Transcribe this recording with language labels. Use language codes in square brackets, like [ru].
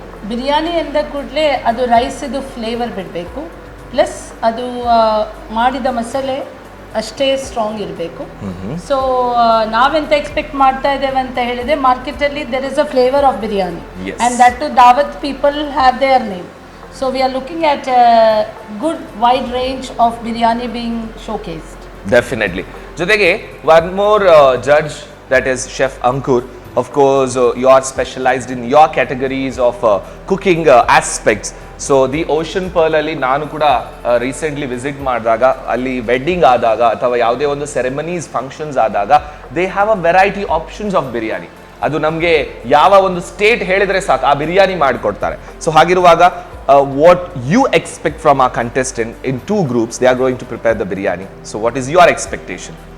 [kn] ಬಿರಿಯಾನಿ ಎಂದ ಕೂಡಲೇ ಅದು ರೈಸಿದು ಫ್ಲೇವರ್ ಬಿಡಬೇಕು, ಪ್ಲಸ್ ಅದು ಮಾಡಿದ ಮಸಾಲೆ ಅಷ್ಟೇ ಸ್ಟ್ರಾಂಗ್ ಇರಬೇಕು. ಸೊ ನಾವೆಂತ ಎಕ್ಸ್ಪೆಕ್ಟ್ ಮಾಡ್ತಾ ಇದ್ದೇವೆ ಅಂತ ಹೇಳಿದರೆ, ಮಾರ್ಕೆಟಲ್ಲಿ [en] There is a flavour of biryani and that too Daawat people have their name. So we are looking at a good wide range of biryani being showcased. Definitely. [kn] ಜೊತೆಗೆ [en] one more judge, that is Chef Ankur. Of course, you are specialized in your categories of cooking aspects. So the Ocean Pearl [kn] ಅಲ್ಲಿ ನಾನು ಕೂಡ recently visit ಮಾಡಿದಾಗ, ಅಲ್ಲಿ wedding ಆದಾಗ ಅಥವಾ ಯಾವುದೇ ಒಂದು ಸೆರೆಮನೀಸ್ ಫಂಕ್ಷನ್ಸ್ ಆದಾಗ, [en] They have a variety options of biryani. [kn] ಅದು ನಮಗೆ ಯಾವ ಒಂದು ಸ್ಟೇಟ್ ಹೇಳಿದ್ರೆ ಸಾಕು ಆ ಬಿರಿಯಾನಿ ಮಾಡಿಕೊಡ್ತಾರೆ. ಸೊ ಹಾಗಿರುವಾಗ [en] what you expect from our contestant in two groups, they are going to prepare the biryani. So what is your expectation?